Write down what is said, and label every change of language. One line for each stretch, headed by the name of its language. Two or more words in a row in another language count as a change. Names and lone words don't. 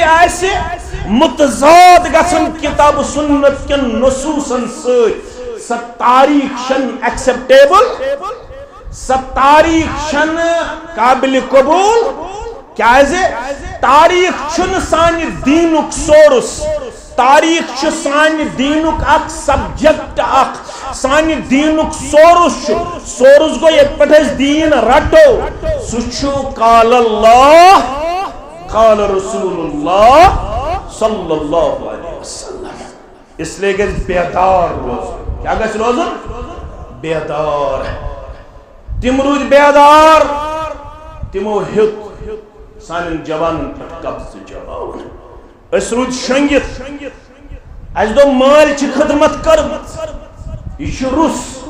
Kashmiri: آسہِ متضاد گژھان کتاب و سنت کٮ۪ن نصوٗصن سۭتۍ سۄ تاریٖخ چھنہٕ ایکسپٹیبل سۄ تاریٖخ چھنہٕ قابلِ قبوٗل کیٛازِ تاریٖخ چھُنہٕ سانہِ دیٖنُک سورس تاریٖخ چھُ سانہِ دیٖنُک اکھ سبجیکٹ اکھ سانہِ دیٖنُک سورس چھُ سورس گوٚو ییٚتہِ پٮ۪ٹھ أسۍ دیٖن رٹو سُہ چھُ
Arabic: قال اللہ قال رسول اللہ صلی اللہ علیہ وسلم
Urdu: اس لیے
Kashmiri: گژھِ بیدار روزُن کیٛاہ گژھِ روزُن بیدار تِم روٗدۍ بیدار تِمو ہیوٚت سانٮ۪ن جوانن پٮ۪ٹھ قبضہٕ چلاوُن أسۍ روٗدۍ شۄنٛگِتھ اَسہِ دوٚپ مٲلۍ چھِ خدمت کٔرمٕژ یہِ چھُ روٚس